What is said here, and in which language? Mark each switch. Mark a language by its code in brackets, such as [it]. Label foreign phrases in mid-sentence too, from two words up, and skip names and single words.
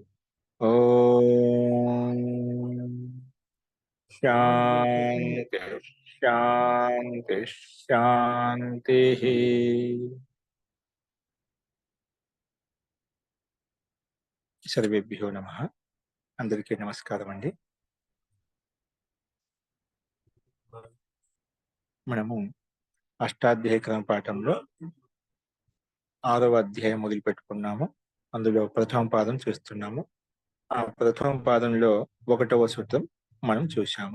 [sa] ओम शांति शांति शांति। सर्वेभ्यो नमः। [te] అందరికీ నమస్కారం అండీ। మనము అష్టాధ్యాయ క్రమ పాఠంలో 6వ అధ్యాయం మొదలు పెట్టుకున్నాము. అందులో ప్రథమ పాదం చూస్తున్నాము. ఆ ప్రథమ పాదంలో 1వ సూత్రం మనం చూశాము.